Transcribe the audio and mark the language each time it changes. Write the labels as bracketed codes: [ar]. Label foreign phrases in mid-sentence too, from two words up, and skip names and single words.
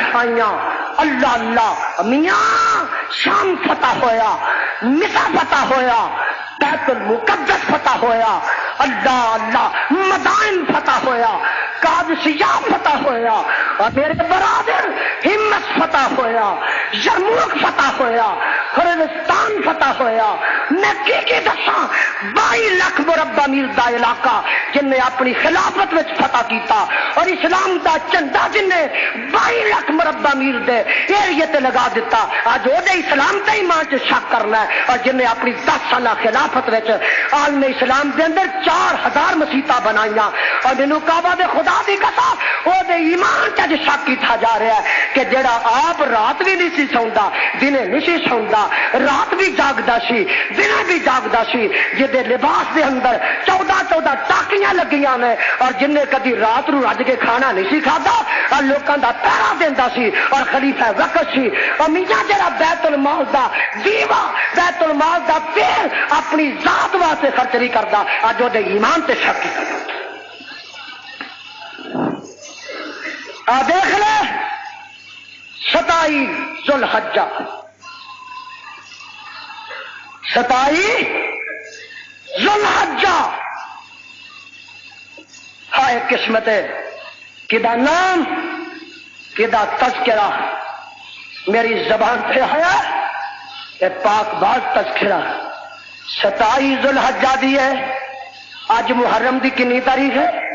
[pa] آئیاں اللہ اللہ میاں شام فتح ہویا مصر فتح ہویا بیت المقدس فتح ہویا اللہ اللہ مدائن فتح ہویا قادسیہ فتح ہویا اور میرے برادر ہمت فتح ہویا یرموک فتح ہویا خوزستان فتح ہویا میں کی دساں 22 لاکھ مربع میل دا علاقہ جن نے اپنی خلافت وچ فتح کیتا اور اسلام دا جھنڈا جن نے 22 لاکھ مربع میل دے ایریے تے لگا دیتا اج او دے اسلام تے ایمان چ شک کرنا ہے اور جن نے اپنی 10 سالہ خلافت وچ عالم اسلام دے اندر 4000 مسیتاں بنائیاں اور مینوں کعبہ دے خدا دی قسم او دے ایمان تے شک کیتا جا رہا ہے کہ جڑا آپ رات بھی نہیں سی سوندا دنے نہیں سی سوندا رات بھی جاگدا سی دنے بھی جاگدا سی جدے لباس دے اندر 14 ٹاکیاں لگیاں نے اور جن نے کدی رات نو رج کے کھانا نہیں سی کھادا اور لوکاں دا پہرا دیندا سی اور خلیفہ وقت سی اور میاں جڑا بیت المال دا دیوا بیت المال دا تیل اپنی ذات واسطے خرچ نہیں کردا اج او دے ایمان تے شک کیتا آ دیکھ لے 27 ذوالحجہ 27 ذوالحجہ ہائے قسمت کدا نام کدا تذکرہ میری زبان پہ آیا کہ پاک باز تذکرہ 27 ذوالحجہ دی ہے آج محرم دی کنی تاریخ ہے